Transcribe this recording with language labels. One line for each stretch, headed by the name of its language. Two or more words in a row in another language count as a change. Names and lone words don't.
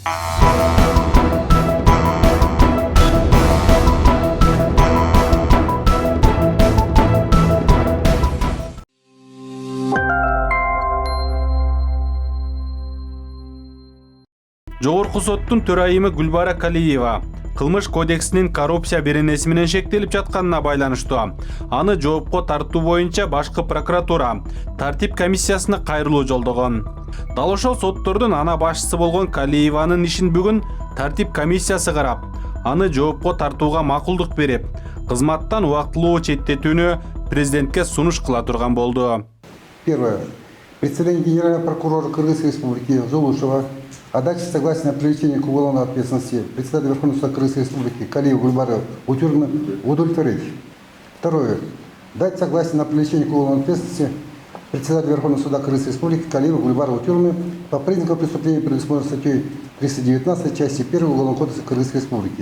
Kyrgyz: Жогорку соттун төрайымы Гүлбара Калиева кылмыш кодексинин коррупция беренеси менен шектелип жатканына байланыштуу аны жоопко тартуу боюнча башкы прокуратура тартип комиссиясына кайрылуу жолдогон. Дал ошол соттордун ана башчысы болгон Калиеванын ишин бүгүн тартип комиссиясы карап, аны жоопко тартууга макулдук берип, кызматтан убактылуу четтетүүнү президентке сунуш кыла турган болду.
Russian: Первое. Представление генерального прокурора Кыргызской республики Зулушева о даче согласия на привлечение к уголовной ответственности председателя Верховного суда Кыргызской республики Калиева Гульбара удовлетворить. Второе. Дать согласие на привлечение к уголовной ответственности председателя Верховного суда Кыргызской республики Калиева Гульбара по признакам преступления, предусмотренной статьей 319 части 1 Уголовного кодекса Кыргызской республики.